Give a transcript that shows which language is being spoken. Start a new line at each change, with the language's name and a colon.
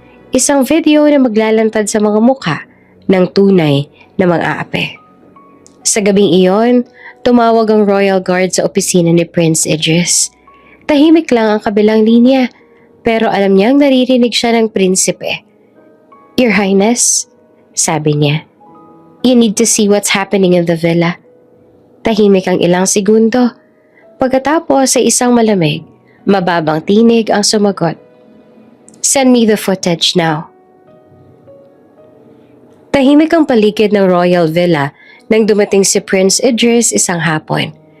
Filipino: Isang video na maglalantad sa mga mukha ng tunay na mang-aape. Sa gabing iyon, tumawag ang Royal Guard sa opisina ni Prince Idris. Tahimik lang ang kabilang linya, pero alam niyang naririnig siya ng prinsipe.
English: "Your Highness,"
Filipino: sabi niya,
English: "you need to see what's happening in the villa."
Filipino: Tahimik ang ilang segundo. Pagkatapos sa isang malamig, mababang tinig ang sumagot.
English: "Send me the footage now."
Filipino: Tahimik ang paligid ng Royal Villa nang dumating si Prince Idris isang hapon.